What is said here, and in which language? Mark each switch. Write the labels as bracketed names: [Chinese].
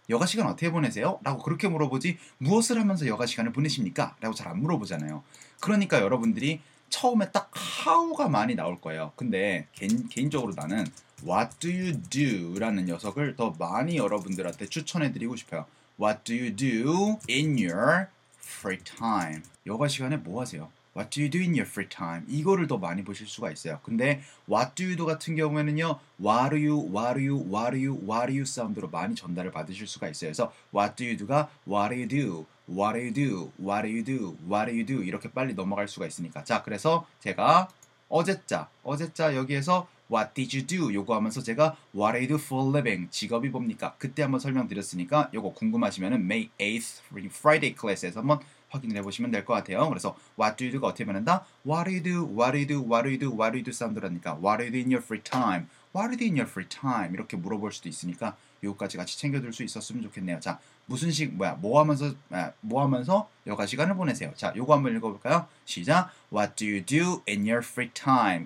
[Korean] 여가 시간 어떻게 보내세요? 라고 그렇게 물어보지 무엇을 하면서 여가 시간을 보내십니까? 라고 잘 안 물어보잖아요. 그러니까 여러분들이 처음에 딱 how가 많이 나올 거예요. 근데 개인적으로 나는 [English] what do you do? [Korean] 라는 녀석을 더 많이 여러분들한테 추천해드리고 싶어요. [English] What do you do in your free time? [Korean] 여가 시간에 뭐 하세요? [English] What do you do in your free time? [Korean] 이거를 더 많이 보실 수가 있어요. [English] 근데 what do you do [Korean] 같은 경우에는요, [English] what are you, what are you, what are you, what are you [Korean] 사운드로 많이 전달을 받으실 수가 있어요. [English] 그래서 what do you do가 what are you do, what are you do, what are you do, what are you do [Korean] 이렇게 빨리 넘어갈 수가 있으니까. 자, 그래서 제가 어제자 여기에서 [English] what did you do [Korean] 요거 하면서 제가 [English] what are you do for a living, [Korean] 직업이 뭡니까? 그때 한번 설명드렸으니까 요거 궁금하시면은 May 8th Friday class에서 한번 확인을 해보시면 될 것 같아요. [English] 그래서 what do you do가 [Korean] 어떻게 변한다? [English] What do you do? What do you do? What do you do? What do you do? [Korean] 사운드라니까 [English] what do you do in your free time? What do you do in your free time? [Korean] 이렇게 물어볼 수도 있으니까 이것까지 같이 챙겨둘 수 있었으면 좋겠네요. 자, 무슨 식 뭐야? 뭐 하면서 여가 시간을 보내세요. 자, 이거 한번 읽어볼까요? 시작. [English] What do you do in your free time?